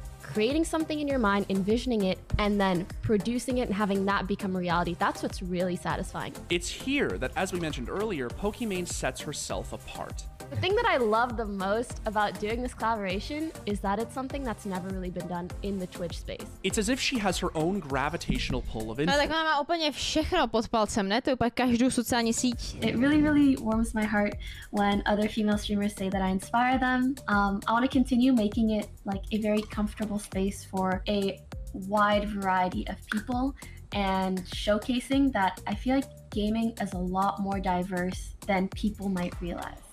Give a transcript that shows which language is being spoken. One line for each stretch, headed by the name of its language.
English: creating something in your mind, envisioning it, and then producing it and having that become reality. That's what's really satisfying. It's here that, as we mentioned earlier, Pokimane sets herself apart. The thing that I love the most about doing this collaboration is that it's something that's never really been done in the Twitch space. It's as if she has her own gravitational pull of No, influence.
Czech: tak ona má úplně všechno pod palcem, ne? To je úplně každou sociální síť.
English: It really warms my heart when other female streamers say that I inspire them. I want to continue making it like a very comfortable space for a wide variety of people and showcasing that I feel like gaming is a lot more diverse than people might realize.